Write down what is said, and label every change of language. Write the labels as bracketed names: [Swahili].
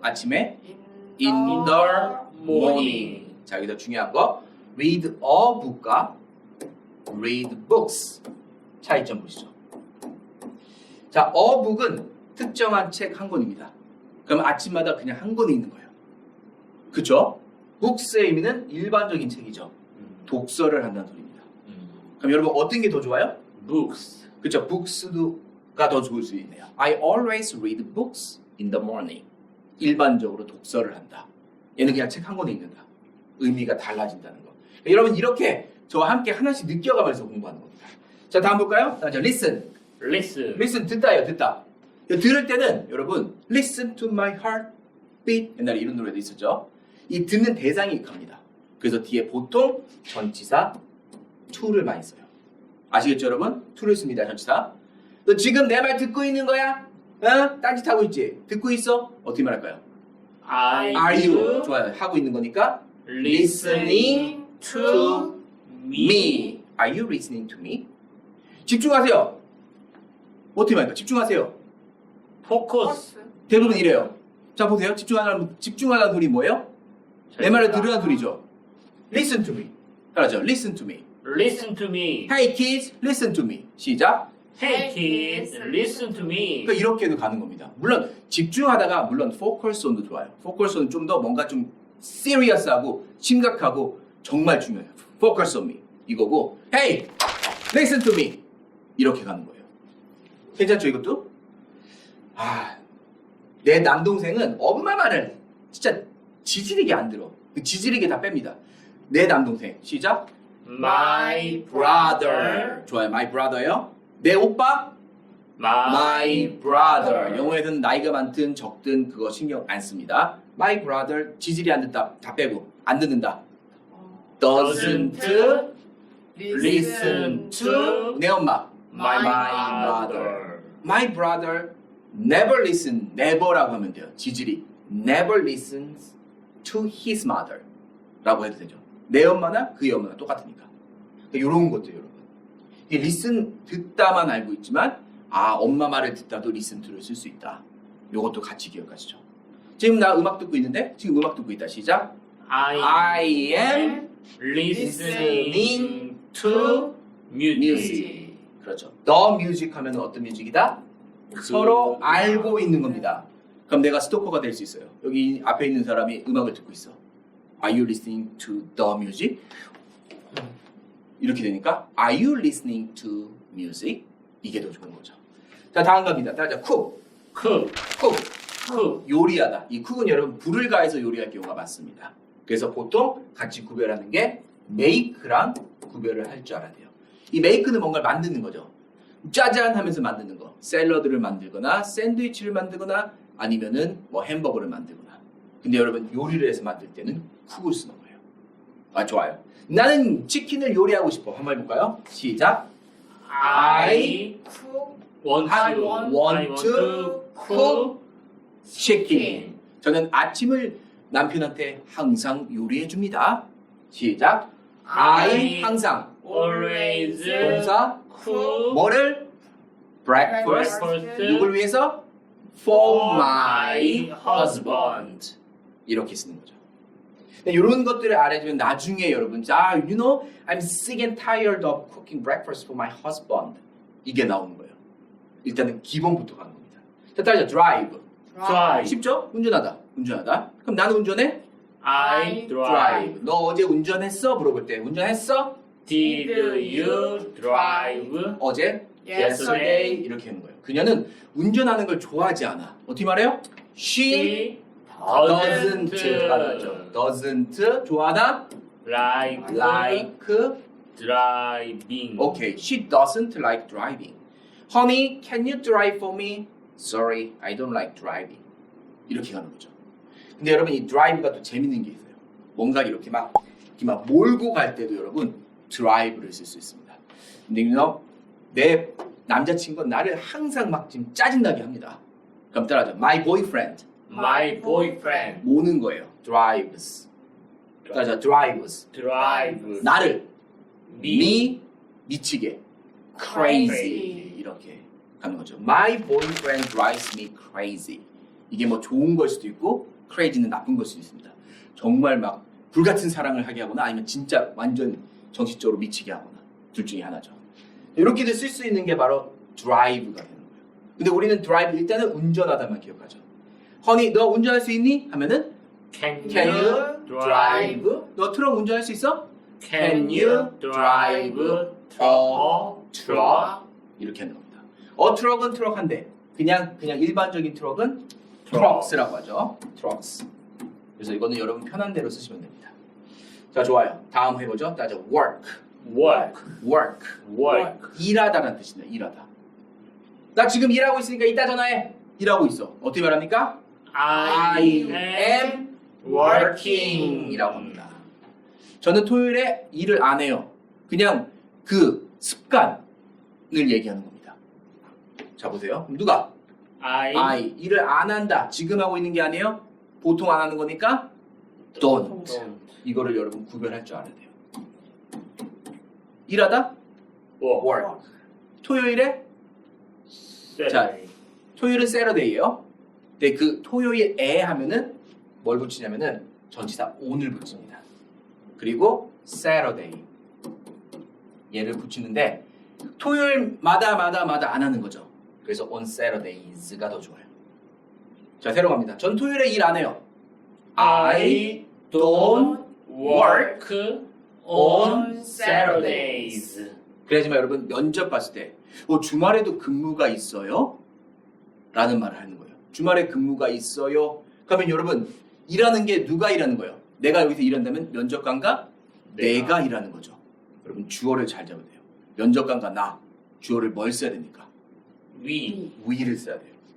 [Korean] 아침에 [English] in the morning. [Korean] 자, 여기서 중요한 거 [English] read a book [Korean] 과 [English] read books. [Korean] 차이점 보시죠. 자, a book은 특정한 책 한 권입니다. 그럼 아침마다 그냥 한 권이 있는 거예요. 그렇죠? books의 의미는 일반적인 책이죠. 독서를 한다는 소리입니다. 그럼 여러분 어떤 게 더 좋아요? [English] books [Korean] 그렇죠. books가 더 좋을 수 있네요. [English] I always read books in the morning. [Korean] 일반적으로 독서를 한다. 얘는 그냥 책 한 권에 읽는다. 의미가 달라진다는 거. 그러니까 여러분 이렇게 저와 함께 하나씩 느껴가면서 공부하는 겁니다. 자, 다음 볼까요? 자, listen. [English] listen [Korean] listen 듣다예요. 듣다. 들을 때는 여러분 [English] listen to my heart beat. [Korean] 옛날에 이런 노래도 있었죠. 이 듣는 대상이 갑니다. 그래서 뒤에 보통 전치사 to를 많이 써요. 아시겠죠, 여러분? to를 씁니다. 전치사. 너 지금 내 말 듣고 있는 거야? 어? 딴짓하고 있지? 듣고 있어? 어떻게 말할까요? [English] Are you? [Korean] 좋아요. 하고 있는 거니까 [English] listening to me. Are you listening to me? [Korean] 집중하세요. 어떻게 말할까요? 집중하세요. [English] focus [Korean] 대부분 이래요. 자, 보세요. 집중하라는 소리 뭐예요? 내 말을 들으라는 소리죠. [English] Listen to me. [Korean] 따라하죠. [English] Listen to me. listen to me Hey kids, listen to me. [Korean] 시작. [English] hey kids listen to me [Korean] 그러니까 이렇게도 가는 겁니다. 물론 집중하다가 물론 focus on도 좋아요. focus on 좀 더 뭔가 좀 serious하고 심각하고 정말 중요해요. [English] focus on me [Korean] 이거고 [English] hey, listen to me [Korean] 이렇게 가는 거예요. 괜찮죠 이것도? 내 남동생은 엄마 말을 진짜 지지리게 안 들어. 지지리게 다 뺍니다. 내 남동생 시작. [English] my brother [Korean] 좋아요. [English] my brother요. [Korean] 내 오빠 [English] my brother. [Korean] 영어에서는 나이가 많든 적든 그거 신경 안 씁니다. my brother 지질이 안 듣다 다 빼고 안 듣는다. [English] doesn't listen to [Korean] 내 엄마 [English] my brother. my brother never listen never라고 [Korean] 하면 돼요. 지질이 [English] never listens to his mother [Korean] 라고 해도 되죠. 내 엄마나 그의 엄마나 똑같으니까. 이런 것도 여러분. 이 listen 듣다만 알고 있지만 엄마 말을 듣다도 listen to를 쓸 수 있다. 이것도 같이 기억하시죠. 지금 나 음악 듣고 있는데 지금 음악 듣고 있다. 시작. [English] I am listening to music. [Korean] 그렇죠. The music 하면 어떤 뮤직이다? 서로 알고 있는 겁니다. 그럼 내가 스토커가 될 수 있어요. 여기 앞에 있는 사람이 음악을 듣고 있어. [English] Are you listening to the music? [Korean] 이렇게 되니까 [English] Are you listening to music? [Korean] 이게 더 좋은 거죠. 자, 다음 갑니다. 따라자. cook. [English] cook, cook. [Korean] 요리하다. 이 쿡은 여러분 불을 가해서 요리할 경우가 많습니다. 그래서 보통 같이 구별하는 게 make랑 구별을 할 줄 알아야 돼요. 이 make는 뭔가를 만드는 거죠. 짜잔 하면서 만드는 거. 샐러드를 만들거나 샌드위치를 만들거나 아니면은 뭐 햄버거를 만들거나. 근데 여러분 요리를 해서 만들 때는 쿡을 쓰는 거예요. 아, 좋아요. 나는 치킨을 요리하고 싶어. 한번 해볼까요? 시작. [English] I want to cook chicken. [Korean] 저는 아침을 남편한테 항상 요리해 줍니다. 시작. I 항상 [English] always [Korean] 동사 [English] cook [Korean] 뭐를 breakfast [English] breakfast [Korean] 누굴 위해서 [English] for my husband [Korean] 이렇게 쓰는 거죠. 이런 것들을 알아주면 나중에 여러분 [English] you know I'm sick and tired of cooking breakfast for my husband [Korean] 이게 나오는 거예요. 일단은 기본부터 가는 겁니다. 자, 따라서 drive. [English] drive. [Korean] 쉽죠? 운전하다. 그럼 나는 운전해? [English] I drive. [Korean] 너 어제 운전했어? 물어볼 때 운전했어? [English] Did you drive [Korean] 어제? [English] yesterday? [Korean] 이렇게 하는 거예요. 그녀는 운전하는 걸 좋아하지 않아. 어떻게 말해요? [English] She doesn't [Korean] 말하죠. doesn't 좋아하다? [English] like like driving. Okay, she doesn't like driving. Honey, can you drive for me? Sorry, I don't like driving. [Korean] 이렇게 가는 거죠. 근데 여러분 이 drive가 또 재밌는 게 있어요. 뭔가 이렇게 막 몰고 갈 때도 여러분 drive를 쓸 수 있습니다. 근데 내 남자친구가 나를 항상 막 지금 짜증나게 합니다. 그럼 따라하죠. My boyfriend. [English] My boyfriend [Korean] 모는 거예요. drives. 따라하죠. drives. [English] drives [Korean] 나를 [English] me [Korean] 미치게 crazy 이렇게 가는 거죠. [English] My boyfriend drives me crazy. [Korean] 이게 뭐 좋은 걸 수도 있고 crazy는 나쁜 걸 수도 있습니다. 정말 막 불같은 사랑을 하게 하거나 아니면 진짜 완전 정신적으로 미치게 하거나 둘 중에 하나죠. 이렇게도 쓸 수 있는 게 바로 drive가 되는 거예요. 근데 우리는 drive 일단은 운전하다만 기억하죠. Honey, 너 운전할 수 있니? 하면은 [English] Can Can you you drive? drive? [Korean] 너 트럭 운전할 수 있어? [English] Can you drive a truck? [Korean] 이렇게 하는 겁니다. 트럭은 트럭 한 대. 그냥 일반적인 트럭은 트럭. trucks라고 하죠. [English] trucks. [Korean] 그래서 이거는 여러분 편한 대로 쓰시면 됩니다. 자, 좋아요. 다음 해보죠. 따져 work. [English] work [Korean] 일하다라는 뜻입니다. 일하다. 나 지금 일하고 있으니까 이따 전화해. 일하고 있어. 어떻게 말합니까? [English] I am working [Korean] 이라고 합니다. 저는 토요일에 일을 안 해요. 그냥 그 습관을 얘기하는 겁니다. 자, 보세요. 그럼 누가? I 일을 안 한다. 지금 하고 있는 게 아니에요. 보통 안 하는 거니까 don't. 이거를 여러분 구별할 줄 알아야 돼요. 일하다? work. 토요일에? [English] Saturday. [Korean] 토요일은 Saturday예요. 근데 그 토요일에 하면은 뭘 붙이냐면은 전치사 on을 붙입니다. 그리고 Saturday 얘를 붙이는데 토요일마다 안 하는 거죠. 그래서 on Saturdays가 더 좋아요. 자, 새로 갑니다. 전 토요일에 일 안 해요. [English] I don't work on Saturdays. [Korean] 그래야지만 여러분 면접 봤을 때 주말에도 근무가 있어요? 라는 말을 하는 거예요. 주말에 근무가 있어요? 그러면 여러분 일하는 게 누가 일하는 거예요? 내가 여기서 일한다면 면접관과 내가 일하는 거죠. 여러분 주어를 잘 잡아야 돼요. 면접관과 나 주어를 뭘 써야 됩니까? we를 써야 돼요.